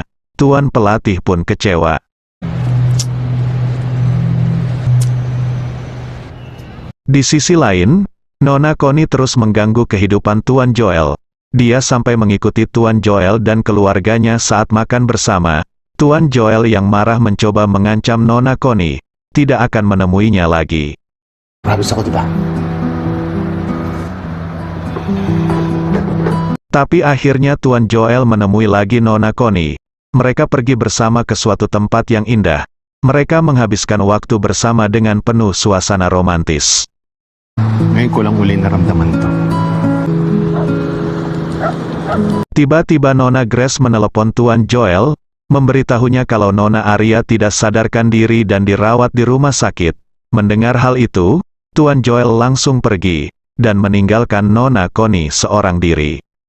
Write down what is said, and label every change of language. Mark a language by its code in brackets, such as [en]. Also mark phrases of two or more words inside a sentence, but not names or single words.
[id] Tuan pelatih pun kecewa. Di sisi lain, Nona Connie terus mengganggu kehidupan Tuan Joel. Dia sampai mengikuti Tuan Joel dan keluarganya saat makan bersama. Tuan Joel yang marah mencoba mengancam Nona Connie, tidak akan menemuinya lagi. [tl] Habis ako, diba? [id] Tapi akhirnya Tuan Joel menemui lagi Nona Connie. Mereka pergi bersama ke suatu tempat yang indah. Mereka menghabiskan waktu bersama dengan penuh suasana romantis. [tl] Ngayon ko lang uli naramdaman to. [id] Tiba-tiba Nona Grace menelepon Tuan Joel, memberitahunya kalau Nona Aria tidak sadarkan diri dan dirawat di rumah sakit. Mendengar hal itu, Tuan Joel langsung pergi, dan meninggalkan Nona Connie seorang diri.